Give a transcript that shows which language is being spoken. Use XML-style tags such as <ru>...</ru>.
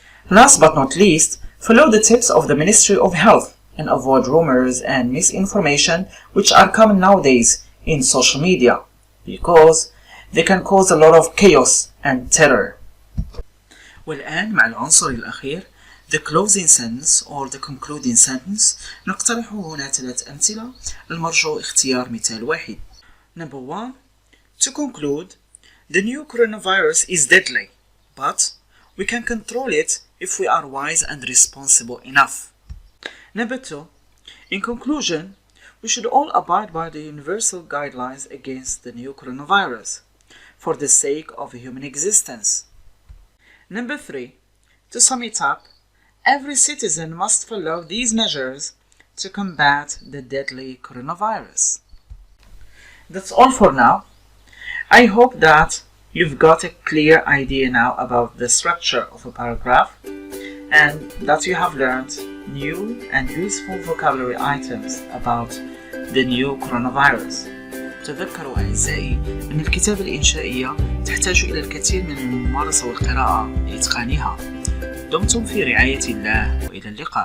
<en>Last but not least, follow the tips of the Ministry of Health and avoid rumors and misinformation which are common nowadays in social media because they can cause a lot of chaos and terror.</en> <ar>والآن مع العنصر الأخير</ar> <en>the closing sentence or the concluding sentence.</en> <ar>نقترح هنا 3 أمثلة، المرجو اختيار مثال واحد.</ar> <en>Number 1. To conclude, the new coronavirus is deadly, but we can control it if we are wise and responsible enough. Number 2. In conclusion, we should all abide by the universal guidelines against the new coronavirus for the sake of human existence. Number 3. To sum it up, every citizen must follow these measures to combat the deadly coronavirus. That's all for now. I hope that you've got a clear idea now about the structure of a paragraph and that you have learned new and useful vocabulary items about the new coronavirus.</en> <ar>تذكروا أعزائي أن الكتابة الإنشائية تحتاج إلى الكثير من الممارسة والقراءة لإتقانها. دمتم في رعاية الله وإلى اللقاء.</ar>